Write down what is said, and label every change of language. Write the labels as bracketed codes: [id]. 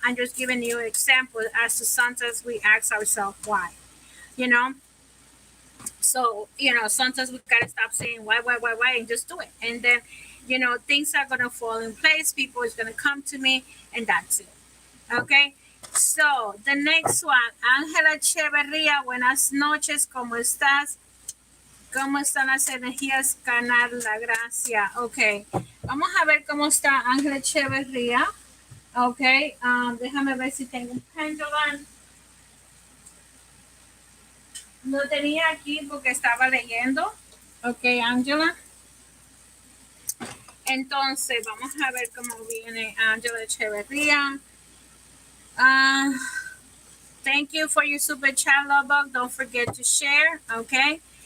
[en] I'm just giving you an example as to sometimes we ask ourselves why, you know? So, sometimes we gotta stop saying why, and just do it. And then, things are gonna fall in place. People is gonna come to me, and that's it. Okay. So, the next one, [es] Ángela Echeverría, buenas noches, ¿cómo estás? ¿Cómo están las energías? Ganar la gracia. Ok. Vamos a ver cómo está Ángela Echeverría. Ok. Déjame ver si tengo un pendulum. No tenía aquí porque estaba leyendo. Ok, Angela. Entonces, vamos a ver cómo viene Angela Echeverría. [en] Thank you for your super chat, Lubbock. Don't forget to share, okay?